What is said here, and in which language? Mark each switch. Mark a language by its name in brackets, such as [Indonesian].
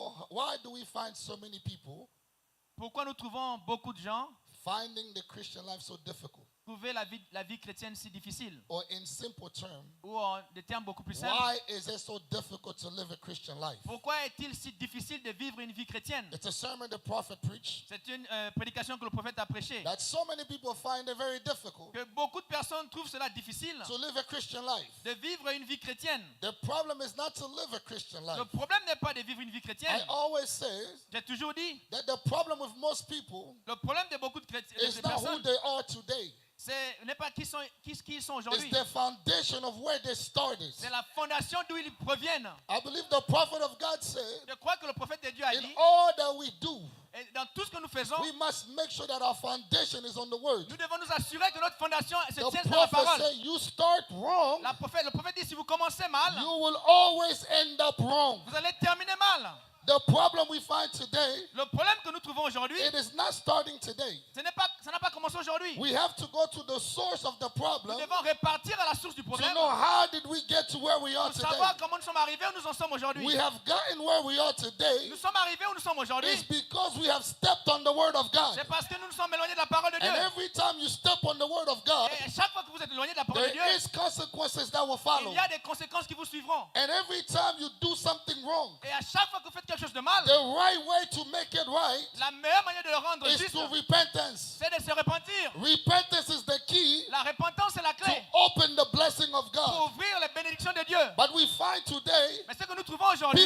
[English] why do we find so many people [French] pourquoi nous trouvons beaucoup de gens [English] finding the Christian life so difficult? [French] trouver la vie chrétienne si difficile, [English] Or in simple terms, [French] ou en des termes beaucoup plus simples. [English] why is it so difficult to live a Christian life? [French] Pourquoi est-il si difficile de vivre une vie chrétienne? [English] It's a sermon the prophet preached [French] C'est une prédication que le prophète a prêchée. [English] that so many people find it very difficult [French] Que beaucoup de personnes trouvent cela difficile [English] to live a Christian life. [French] de vivre une vie chrétienne. [English] The problem is not to live a Christian [French] Le [English] life. [French] problème n'est pas de vivre une vie [English] I [French] chrétienne. [English] always say [French] J'ai toujours dit, [English] that the problem with most people [French] le problème de beaucoup de [English] is not who [French] personnes, [English] they are today. [French] ce n'est pas qui ils sont [English] It's [French] aujourd'hui. [English] the foundation of where they started. [French] C'est la fondation d'où ils proviennent. [English] I believe the prophet of God said, [French] Je crois que le prophète de Dieu a [English] in [French] dit, [English] all that we do, [French] et dans tout ce que nous faisons, [English] we must make sure that our foundation is on the word. [French] nous devons nous assurer que notre fondation se [English] The [French] tient sur la [English] prophet [French] parole. [English] said, you start wrong, [French] Le prophète dit, si vous commencez mal, [English] you will always end up wrong. [French] vous allez terminer mal. [English] The problem we find today, [French] Le problème que nous trouvons aujourd'hui, [English] it is not starting today. [French] ça n'a pas commencé aujourd'hui. [English] We have to go to the source of the problem [French] Nous devons repartir à la source du [English] to [French] problème [English] know how did we get to where we are [French] pour [English] today. [French] savoir comment nous sommes arrivés où nous en sommes aujourd'hui. [English] We have gotten where we are today [French] Nous sommes arrivés où nous sommes aujourd'hui. [English] is because we have stepped on the word of God. [French] C'est parce que nous nous sommes éloignés de la parole de Dieu. [English] And every time you step on the word of God, [French] Et chaque fois que vous êtes éloigné de la parole de Dieu, [English] there is consequences that will follow. [French] il y a des conséquences qui vous suivront. [English] And every time you do something wrong, [French] Et à chaque fois que vous faites quelque chose de mal, [English] the right way to make it right [French] la meilleure manière de le rendre [English] is [French] juste, [English] through repentance. [French] c'est de se repentir. [English] Repentance is the key [French] La repentance est la [English] to [French] clé [English] open the blessing of [French] pour [English] God. [French] ouvrir les bénédictions de Dieu. [English] But we we find today, [French] Mais ce que nous trouvons aujourd'hui,